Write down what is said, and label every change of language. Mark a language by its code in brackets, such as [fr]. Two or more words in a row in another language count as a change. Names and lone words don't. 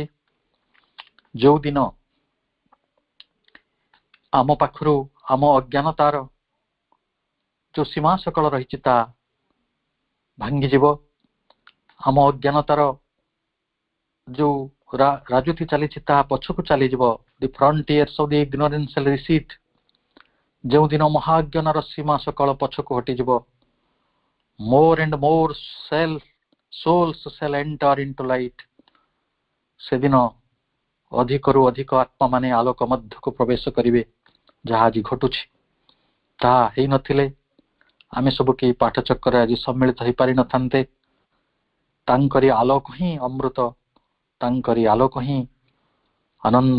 [or] ଯୋଉ ଦିନ ଆମ ପାଖରୁ ଆମ ଅଜ୍ଞାନତାର ଯୋଉ ସୀମା ସକଳ ରହିଛି ତାହା ଭାଙ୍ଗିଯିବ, ଆମ ଅଜ୍ଞାନତାର ଯୋଉ ରାଜୁତି ଚାଲିଛି ତାହା ପଛକୁ ଚାଲିଯିବ, [en] the frontiers of the ignorance will recede. [or] ଯେଉଁଦିନ ମହାଜ୍ଞାନର ସୀମା ସକଳ ପଛକୁ ହଟିଯିବ, [en] more and more souls shall enter into light। [or] ସେଦିନ ଅଧିକରୁ ଅଧିକ ଆତ୍ମାମାନେ ଆଲୋକ ମଧ୍ୟକୁ ପ୍ରବେଶ କରିବେ। ଯାହା ଆଜି ଘଟୁଛି ତାହା ହେଇନଥିଲେ ଆମେ ସବୁ କେହି ପାଠଚକ୍ରରେ ଆଜି ସମ୍ମିଳିତ ହେଇପାରିନଥାନ୍ତେ। ତାଙ୍କରି ଆଲୋକ ହିଁ ଅମୃତ, ତାଙ୍କରି ଆଲୋକ ହିଁ ଆନନ୍ଦ।